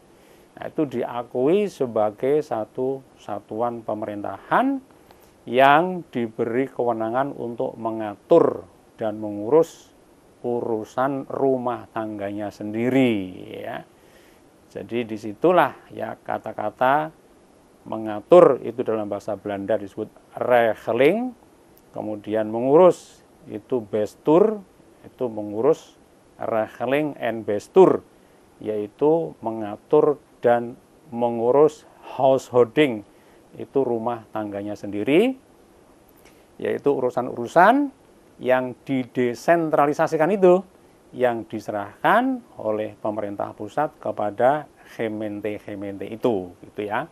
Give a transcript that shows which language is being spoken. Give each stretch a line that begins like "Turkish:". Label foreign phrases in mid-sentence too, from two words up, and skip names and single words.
Indonesian: Nah, itu diakui sebagai satu satuan pemerintahan yang diberi kewenangan untuk mengatur dan mengurus urusan rumah tangganya sendiri ya. Jadi disitulah ya kata-kata mengatur itu dalam bahasa Belanda disebut regeling, kemudian mengurus itu bestuur, itu mengurus
Dutch: regeling and bestuur,
Indonesian: yaitu mengatur dan mengurus householding, itu rumah tangganya sendiri, yaitu urusan-urusan yang didesentralisasikan itu, yang diserahkan oleh pemerintah pusat kepada gemeente-gemeente itu, gitu ya.